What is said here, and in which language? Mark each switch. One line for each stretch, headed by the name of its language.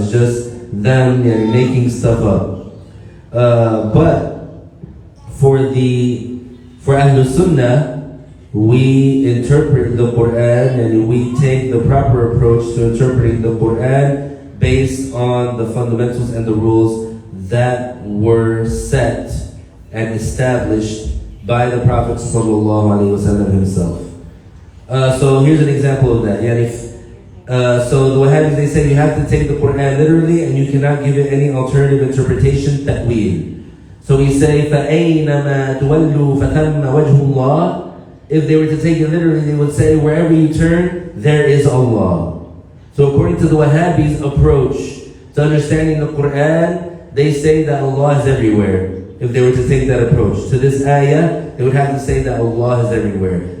English: It's just them making stuff up. But for Ahlul Sunnah, we interpret the Quran and we take the proper approach to interpreting the Quran based on the fundamentals and the rules that were set and established by the Prophet ﷺ himself. So here's an example of that. So the Wahhabis, they say you have to take the Quran literally and you cannot give it any alternative interpretation, ta'weel. So we say,
Arabic: فَأَيْنَمَا تُوَلُّوا فَثَمَّ وَجْهُ اللَّهِ.
English: If they were to take it literally, they would say, wherever you turn, there is Allah. So according to the Wahhabis' approach to understanding the Quran, they say that Allah is everywhere. if they were to take that approach. To this ayah, they would have to say that Allah is everywhere.